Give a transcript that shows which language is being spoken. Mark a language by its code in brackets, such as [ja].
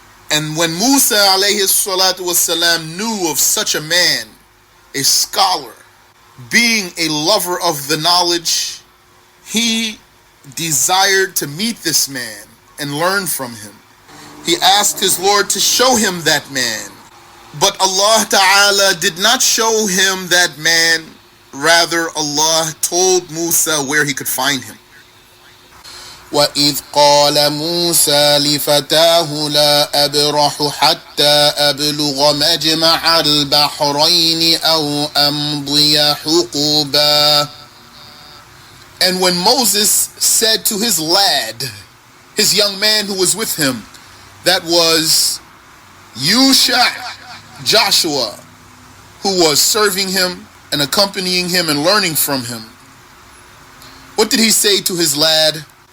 [en] And when Musa alayhi salatu wasalam knew of such a man, a scholar, being a lover of the knowledge, he desired to meet this man and learn from him. He asked his Lord to show him that man, but Allah Ta'ala did not show him that man. Rather, Allah told Musa where he could find him. [ar] وَإِذْ قَالَ مُوسَى لِفَتَاهُ لَا أَبْرَحُ حَتَّى أَبْلُغَ مَجْمَعَ الْبَحْرَيْنِ أَوْ أَمْضِيَ حُقُوبًا. [en] And when Moses said to his lad, his young man who was with him, that was Joshua, who was serving him and accompanying him and learning from him, what did he say to his lad?